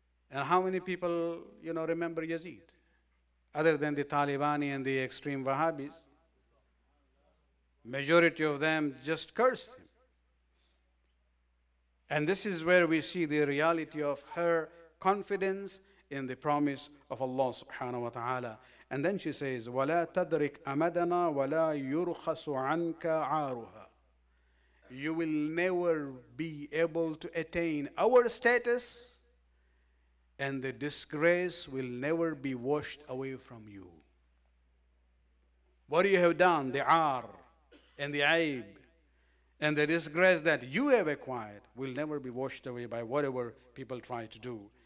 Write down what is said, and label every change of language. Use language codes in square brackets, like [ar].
[en] And how many people, remember Yazid? Other than the Talibani and the extreme Wahhabis, majority of them just cursed him. And this is where we see the reality of her confidence in the promise of Allah subhanahu wa ta'ala. [ar] And then she says, وَلَا تَدْرِكْ أَمَدَنَا وَلَا يُرْخَصُ عَنْكَ عَارُهَا. [en] You will never be able to attain our status, and the disgrace will never be washed away from you. What you have done, the ar and the aib and the disgrace that you have acquired will never be washed away by whatever people try to do.